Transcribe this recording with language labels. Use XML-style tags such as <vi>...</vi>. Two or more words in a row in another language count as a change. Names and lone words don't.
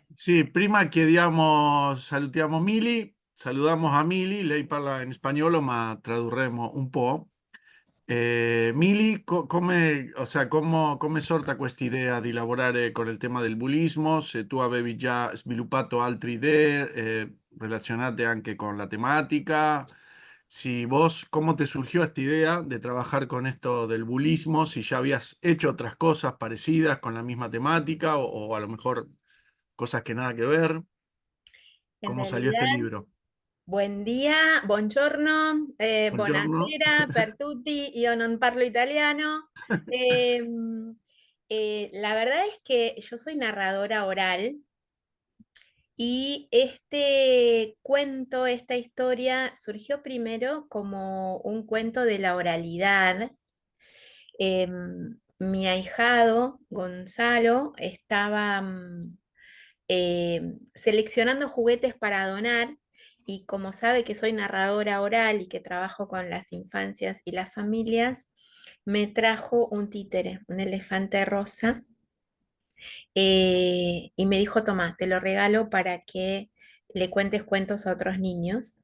<it>Sì, prima chiediamo, salutiamo Mili,</it> <es>saludamos a Mili,</es> <it>lei parla in spagnolo ma tradurremo un po'. Mili, come,</it> <es>o sea,</es> <it>come è sorta questa idea di lavorare con il tema del bullismo? Se tu avevi già sviluppato altre idee relazionate anche con la tematica,</it> <es>si vos, ¿cómo te surgió esta idea de trabajar con esto del bullismo? Si ya habías hecho otras cosas parecidas con la misma temática o a lo mejor cosas que nada que ver.</es> <it>In</it> <es>¿Cómo salió este</es> <it>realidà,</it> <es>libro?</es> <it>buon dia, buongiorno, Buongiorno. buonasera per tutti. Io non parlo italiano.</it> <es>Em, la verdad es que yo soy narradora oral y este cuento, esta historia surgió primero como un cuento de la oralidad. Mi ahijado, Gonzalo, estaba seleccionando juguetes para donar y como sabe que soy narradora oral y que trabajo con las infancias y las familias, me trajo un títere, un elefante rosa, y me dijo, toma, te lo regalo para que le cuentes cuentos a otros niños.</es>